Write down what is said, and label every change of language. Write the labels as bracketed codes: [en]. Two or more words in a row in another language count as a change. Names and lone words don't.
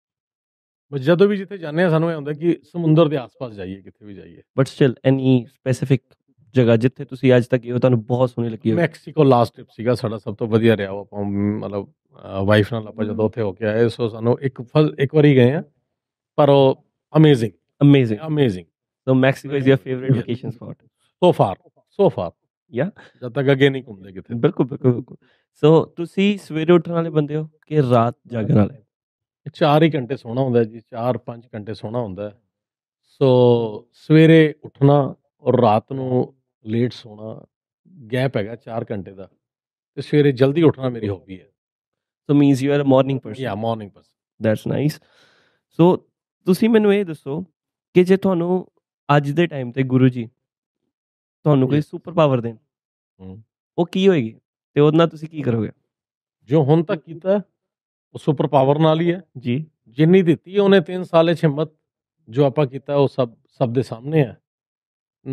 [pa] ਜਦੋਂ ਵੀ ਜਿੱਥੇ ਜਾਂਦੇ ਹਾਂ ਸਾਨੂੰ ਇਹ ਹੁੰਦਾ ਕਿ ਸਮੁੰਦਰ ਦੇ ਆਸ-ਪਾਸ ਜਾਈਏ, ਕਿਤੇ ਵੀ ਜਾਈਏ। [en] but still any specific [pa] ਜਗ੍ਹਾ ਜਿੱਥੇ ਤੁਸੀਂ ਅੱਜ ਤੱਕ ਗਏ ਹੋ, ਤੁਹਾਨੂੰ ਬਹੁਤ ਸੋਹਣੀ ਲੱਗੀ ਹੋਵੇ? ਮੈਕਸੀਕੋ [en] last trip [pa] ਸੀਗਾ ਸਾਡਾ, ਸਭ ਤੋਂ ਵਧੀਆ ਰਿਹਾ ਉਹ। ਆਪਾਂ ਮਤਲਬ ਵਾਈਫ ਨਾਲ ਆਪਾਂ ਜਦੋਂ ਉੱਥੇ ਹੋ ਕੇ ਆਏ, ਸੋ ਸਾਨੂੰ ਇੱਕ ਵਾਰੀ ਗਏ ਆ, ਪਰ ਉਹ ਅਮੇਜ਼ਿੰਗ। [en] So Mexico is your favorite vacation spot? So far. Yeah. [pa] ਜਦ ਤੱਕ ਅੱਗੇ ਨਹੀਂ ਘੁੰਮਦੇ ਕਿਤੇ। ਬਿਲਕੁਲ। ਸੋ ਤੁਸੀਂ ਸਵੇਰੇ ਉੱਠਣ ਵਾਲੇ ਬੰਦੇ ਹੋ ਕਿ ਰਾਤ ਜਾਗਣ ਵਾਲੇ? 4 ਹੀ ਘੰਟੇ ਸੋਣਾ ਹੁੰਦਾ ਜੀ, 4-5 ਘੰਟੇ ਸੋਣਾ ਹੁੰਦਾ। ਸੋ ਸਵੇਰੇ ਉੱਠਣਾ ਔਰ ਰਾਤ ਨੂੰ ਲੇਟ ਸੋਣਾ, ਗੈਪ ਹੈਗਾ 4 ਘੰਟੇ ਦਾ, ਤੇ ਸਵੇਰੇ ਜਲਦੀ ਉੱਠਣਾ ਮੇਰੀ ਹੌਬੀ ਹੈ। [en] So means you are a morning person? Yeah, morning person. That's nice. [pa] ਸੋ ਤੁਸੀਂ ਮੈਨੂੰ ਇਹ ਦੱਸੋ ਕਿ ਜੇ ਤੁਹਾਨੂੰ ਅੱਜ ਦੇ ਟਾਈਮ ਤੇ ਗੁਰੂ ਜੀ ਤੁਹਾਨੂੰ ਕੋਈ [en] super power [pa] ਦੇਣ, ਉਹ ਕੀ ਹੋਏਗੀ ਤੇ ਉਹਦੇ ਨਾਲ ਤੁਸੀਂ ਕੀ ਕਰੋਗੇ? ਜੋ ਹੁਣ ਤੱਕ ਕੀਤਾ ਉਹ [en] super power [pa] ਨਾਲ ਹੀ ਹੈ ਜੀ। ਜਿੰਨੀ ਦਿੱਤੀ ਉਹਨੇ 3 ਸਾਲ 'ਚ ਹਿੰਮਤ, ਜੋ ਆਪਾਂ ਕੀਤਾ ਉਹ ਸਭ ਦੇ ਸਾਹਮਣੇ ਹੈ ਨਾ।